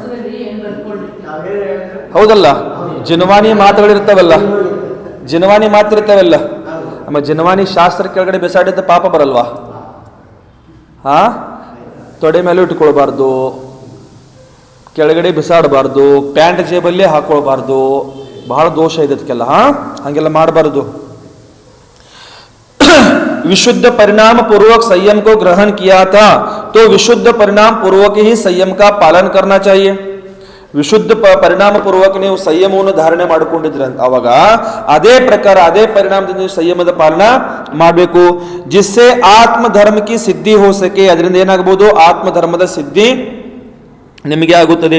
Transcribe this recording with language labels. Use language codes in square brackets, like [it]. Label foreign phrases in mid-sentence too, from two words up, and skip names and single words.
[kn] ಹೌದಲ್ಲ, ಜಿನವಾನಿ ಮಾತುಗಳಿರ್ತಾವಲ್ಲ, ಜಿನವಾನಿ ಮಾತಿರ್ತಾವಲ್ಲ. ನಮ್ಮ ಜಿನವಾನಿ ಶಾಸ್ತ್ರ ಕೆಳಗಡೆ ಬಿಸಾಡಿದ್ದ ಪಾಪ ಬರಲ್ವಾ? ತೊಡೆ ಮೇಲೆ ಇಟ್ಕೊಳ್ಬಾರ್ದು, ಕೆಳಗಡೆ ಬಿಸಾಡಬಾರ್ದು, ಪ್ಯಾಂಟ್ ಜೇಬಲ್ಲೇ ಹಾಕೊಳ್ಬಾರ್ದು. ಬಹಳ ದೋಷ ಇದೆ ಅದಕ್ಕೆಲ್ಲ. ಹಂಗೆಲ್ಲ ಮಾಡಬಾರ್ದು. [hi] विशुद्ध परिणाम पूर्वक संयम को ग्रहण किया था तो विशुद्ध परिणाम पूर्वक ही संयम का पालन करना चाहिए. [kn] ವಿಶುದ್ಧ ಪರಿಣಾಮ ಪೂರ್ವಕ ನೀವು ಸಂಯಮವನ್ನು ಧಾರಣೆ ಮಾಡಿಕೊಂಡಿದ್ರೆ ಅವಾಗ ಅದೇ ಪ್ರಕಾರ ಅದೇ ಪರಿಣಾಮದಿಂದ ನೀವು ಸಂಯಮದ ಪಾಲನ ಮಾಡಬೇಕು. [hi] जिससे आत्म धर्म की सिद्धि हो सके. [kn] ಅದರಿಂದ ಏನಾಗಬಹುದು? ಆತ್ಮ ಧರ್ಮದ ಸಿದ್ಧಿ ನಿಮಗೆ ಆಗುತ್ತದೆ.